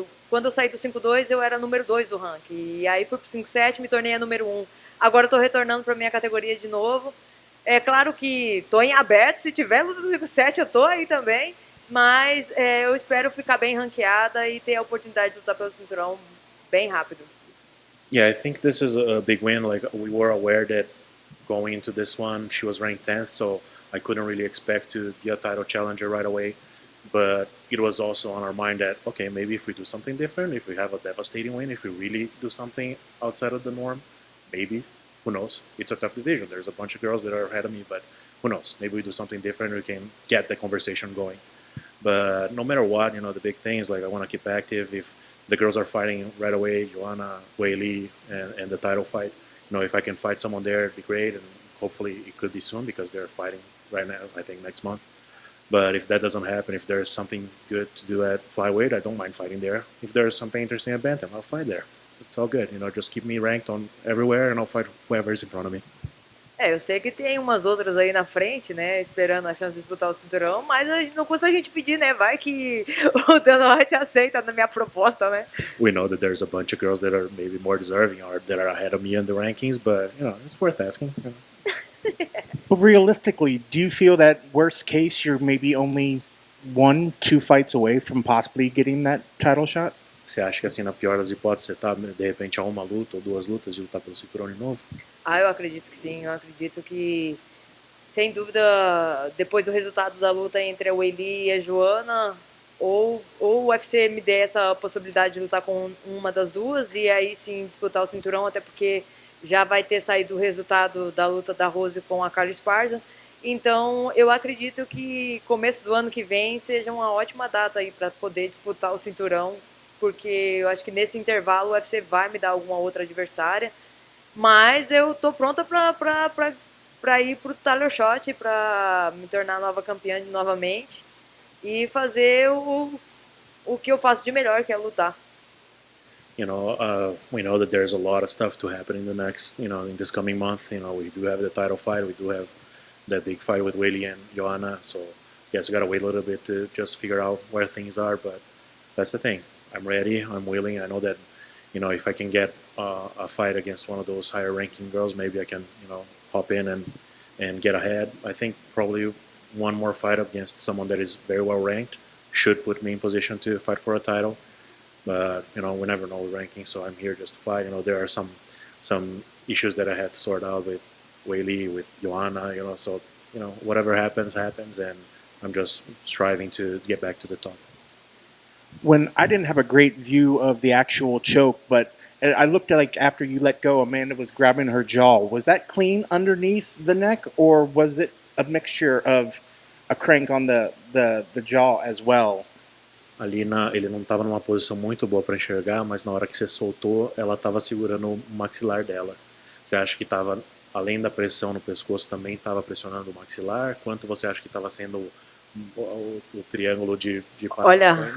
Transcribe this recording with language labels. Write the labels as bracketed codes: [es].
[pt] Quando eu saí do 5-2, eu era número 2 do ranking. E aí fui pro 5-7, me tornei a número 1. Agora eu tô retornando pra minha categoria de novo. É claro que tô em aberto, se tiver luta do 5-7 eu tô aí também. Mas eu espero ficar bem ranqueada e ter a oportunidade de lutar pelo cinturão bem rápido. [en] Yeah, I think this is a big win. Like, we were aware that going into this one, she was ranked 10th, so I couldn't really expect to be a title challenger right away. But it was also on our mind that, okay, maybe if we do something different, if we have a devastating win, if we really do something outside of the norm, maybe, who knows? It's a tough division. There's a bunch of girls that are ahead of me, but who knows? Maybe we do something different, we can get the conversation going. But no matter what, the big thing is, like, I want to keep active. If the girls are fighting right away, Joanna, Weili, and the title fight, if I can fight someone there, it'd be great. And hopefully it could be soon because they're fighting right now, I think next month. But if that doesn't happen, if there's something good to do at flyweight, I don't mind fighting there. If there's something interesting at bantam, I'll fight there. It's all good. Just keep me ranked on everywhere and I'll fight whoever is in front of me. [pt] Eu sei que tem umas outras aí na frente, né, esperando a chance de disputar o cinturão, mas não custa a gente pedir, né, vai que o Dana White aceita na minha proposta, né. [en] We know that there's a bunch of girls that are maybe more deserving or that are ahead of me in the rankings, but, it's worth asking. But realistically, do you feel that worst case you're maybe only 1-2 fights away from possibly getting that title shot? [pt] Você acha que, assim, na pior das hipóteses, você tá, de repente, a uma luta ou 2 lutas de lutar pelo cinturão de novo? Eu acredito que sim, eu acredito que, sem dúvida, depois do resultado da luta entre a Weili e a Joana, ou o UFC me dê essa possibilidade de lutar com uma das duas e aí sim disputar o cinturão, até porque já vai ter saído o resultado da luta da Rose com a Carla Esparza. Então, eu acredito que começo do ano que vem seja uma ótima data aí para poder disputar o cinturão, porque eu acho que nesse intervalo o UFC vai me dar alguma outra adversária. Mas eu tô pronta para ir pro title shot, para me tornar nova campeã novamente e fazer o que eu faço de melhor, que é lutar. [en] We know that there's a lot of stuff to happen in the next, in this coming month. We do have the title fight, we do have that big fight with Weili and Joanna. So, yes, we gotta wait a little bit to just figure out where things are. But that's the thing. I'm ready. I'm willing. I know that, if I can get a fight against one of those higher ranking girls, maybe I can, hop in and get ahead. I think probably one more fight against someone that is very well ranked should put me in position to fight for a title. But, we never know with ranking, so I'm here just to fight. There are some issues that I had to sort out with Weili, with Joanna, so whatever happens, happens, and I'm just striving to get back to the top. When I didn't have a great view of the actual choke, but I looked at, like, after you let go, Amanda was grabbing her jaw. Was that clean underneath the neck, or was it a mixture of a crank on the jaw as well? [pt] Ele não estava numa posição muito boa para enxergar, mas na hora que você soltou, ela estava segurando o maxilar dela. Você acha que estava, além da pressão no pescoço, também estava pressionando o maxilar? Quanto você acha que estava sendo o triângulo de Olha,